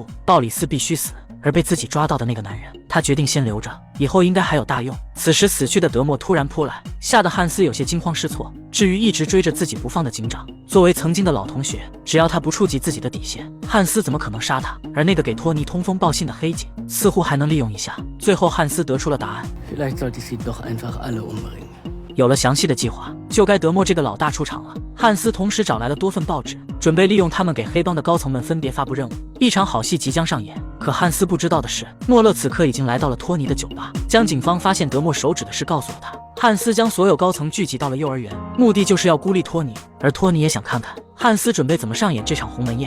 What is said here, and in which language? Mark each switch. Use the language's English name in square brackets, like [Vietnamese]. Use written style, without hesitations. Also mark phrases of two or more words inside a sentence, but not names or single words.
[Chinese] 鲍里斯必须死，而被自己抓到的那个男人，他决定先留着，以后应该还有大用。此时死去的德莫突然扑来，吓得汉斯有些惊慌失措。至于一直追着自己不放的警长，作为曾经的老同学，只要他不触及自己的底线，汉斯怎么可能杀他？而那个给托尼通风报信的黑警，似乎还能利用一下。最后汉斯得出了答案， [German] Vielleicht sollte ich sie doch einfach alle umbringen. [Chinese] 有了详细的计划，就该德莫这个老大出场了。汉斯同时找来了多份报纸，准备利用他们给黑帮的高层们分别发布任务。一场好戏即将上演，可汉斯不知道的是，莫勒此刻已经来到了托尼的酒吧，将警方发现德莫手指的事告诉了他。汉斯将所有高层聚集到了幼儿园，目的就是要孤立托尼，而托尼也想看看汉斯准备怎么上演这场鸿门宴。